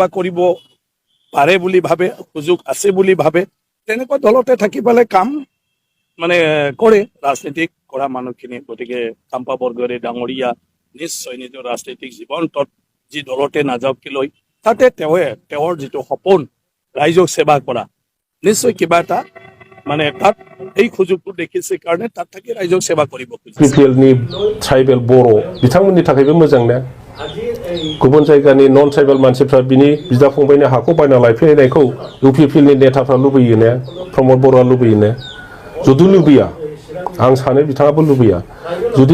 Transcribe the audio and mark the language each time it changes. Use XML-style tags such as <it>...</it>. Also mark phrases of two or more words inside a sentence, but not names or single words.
<as>কৰিব পাৰে বুলি ভাবে সুযোগ আছে বুলি ভাবে তেনেকুৱা দলতে থাকি পেলাই কাম মানে কৰে ৰাজনীতিক কৰা মানুহখিনি গতিকে কাম্পা বৰগোহাঁই ডাঙৰীয়া নিশ্চয় নিজৰ ৰাজনৈতিক জীৱনটোত যি দলতে নাযাওক লৈ তাতে তেওঁৰ যিটো সপোন ৰাইজক সেৱা কৰা নিশ্চয় কিবা এটা মানে তাত এই সুযোগটো দেখিছে কাৰণে তাত থাকি ৰাইজক সেৱা কৰিব খুজিছে</as> <brx>बिपिएलनि ट्राइबेल बर' बिथांमोननि थाखायबो मोजां ना गुबुन जायगानि</brx> <en>non tribal</en> <brx>मानसिफ्रा बिनि बिदा फंबायनि हाखौ बायना लायफैनायखौ इउपिपिएलनि नेताफ्रा लुबैयो ना प्रमद बर'आ लुबैयो ना जुदि लुबैया आं सानो बिथाङाबो लुबैया जुदि</brx>